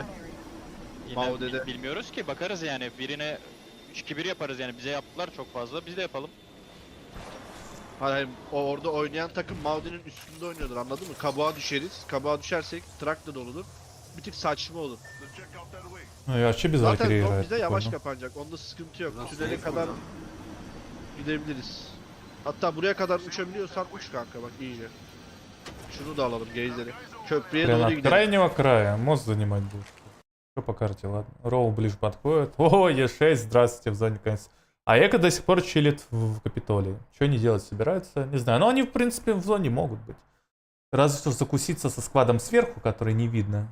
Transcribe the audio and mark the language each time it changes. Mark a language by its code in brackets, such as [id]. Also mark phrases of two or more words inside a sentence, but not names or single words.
[tr] Yine Maude'de. bilmiyoruz ki, bakarız yani. Birine 3-2-1 yaparız yani. Bize yaptılar çok fazla. Biz de yapalım. Hayır, orada oynayan takım Maude'nin üstünde oynuyordur, anladın mı? Kabuğa düşeriz. Kabuğa düşersek trak da doludur. Bir tık saçma olur. [ru] Ну и вообще без [tr] Zaten [ru] Valkyrie top играет. [tr] bize yavaş [ru] прикольно. [tr] kapanacak. Onda sıkıntı yok. Tünele kadar gidebiliriz. Hatta buraya kadar uçabiliyorsan uç kanka, bak iyice. Şunu da alalım, geyzleri. Köprüye [ru] Прям [tr] doğru [ru] от [tr] gidelim. [ru] крайнего края. Мост занимать будешь. Что по карте, ладно. Роу ближе подходит. О, Е6, здравствуйте, в зоне конец. А Эко до сих пор чилит в Капитолии. Что они делать собираются? Не знаю. Но они, в принципе, в зоне могут быть. Разве что закуситься со складом сверху, который не видно.